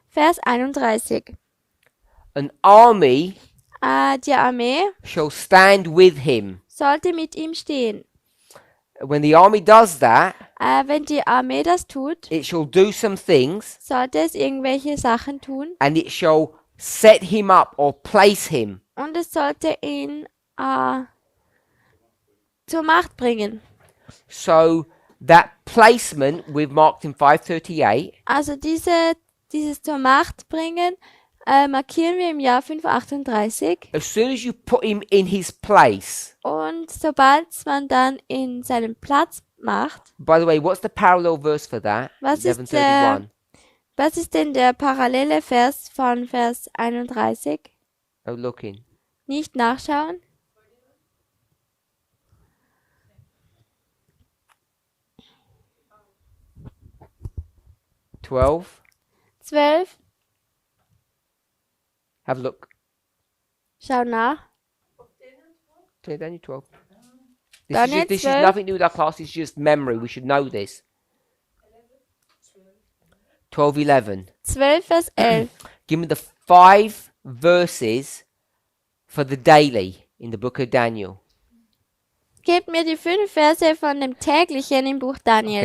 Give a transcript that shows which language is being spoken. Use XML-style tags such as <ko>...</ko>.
<de>Vers 31.</de> <en>An army</en> <de>Die Armee</de> <en>shall stand with him.</en> <de>sollte mit ihm stehen.</de> <en>When the army does that,</en> <de>Wenn die Armee das tut,</de> <en>it shall do some things</en> <de>sollte es irgendwelche Sachen tun</de> <en>and it shall set him up or place him.</en> <de>und es sollte ihn zur Macht bringen.</de> <en>So that placement we've marked in 538</en> <de>Also dieses zur Macht bringen markieren wir im Jahr 538</de> <en>as soon as you put him in his place.</en> <de>und sobald man dann in seinen Platz macht,</de> <en>By the way, what's the parallel verse for that?</en> <de>Was ist</de> <en>1131.</en> <de>was ist denn der parallele Vers von Vers 31?</de> <en>Oh, looking.</en> <de>Nicht nachschauen? 12. 12.</de> <en>Have a look.</en> <de>Schau nach.</de> <en>Daniel 12.</en> <de>Daniel</de> <en>This is 12. nothing to do with our class. It's just memory. We should know this. 12:11.</en> <de>12, Vers 11.</de> <en>Give me the 5 verses for the daily in the book of Daniel.</en> <de>Gebt mir die 5 Verse von dem täglichen im Buch Daniel.</de>